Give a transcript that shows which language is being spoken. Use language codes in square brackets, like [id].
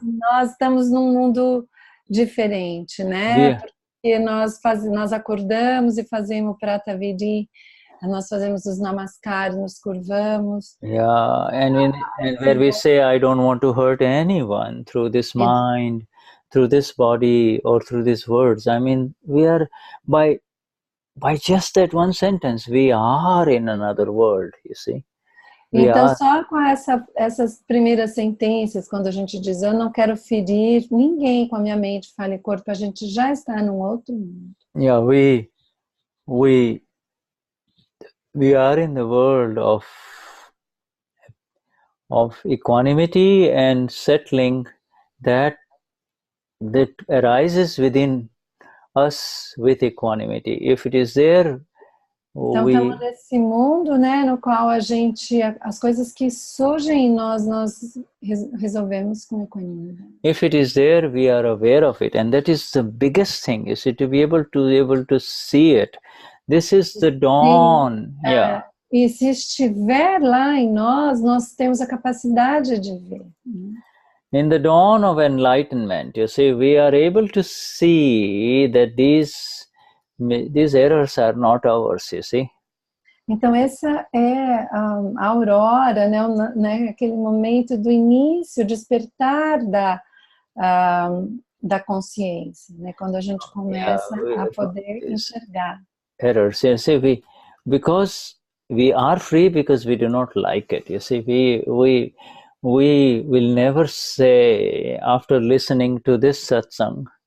[pt] Nós estamos num mundo diferente, né? Porque nós acordamos e fazemos Prata Vidi, nós fazemos os namaskars, nos curvamos. [en] Yeah, and where we say, I don't want to hurt anyone through this mind, through this body, or through these words. I mean, we are by just that one sentence, we are in another world, you see. [pt] Então, só com essas primeiras sentenças, quando a gente diz, eu não quero ferir ninguém com a minha mente, fala e corpo, a gente já está num outro mundo. [en] Yeah, we are in the world of equanimity and settling that arises within us with equanimity. If it is there, [pt] então estamos nesse mundo, né, no qual as coisas que surgem em nós resolvemos com equanimidade. [en] If it is there, we are aware of it, and that is the biggest thing. You see, to be able to see it. This is the dawn. Yeah. [pt] E se estiver lá em nós temos a capacidade de ver. [en] In the dawn of enlightenment, you see, we are able to see that these errors are not ours, you see. [pt] Então essa é a aurora, né, aquele momento do início, despertar da consciência, né, quando a gente começa a poder enxergar. [en] Errors, you see, because we are free because we do not like it. You see, we will never say after listening to this satsang.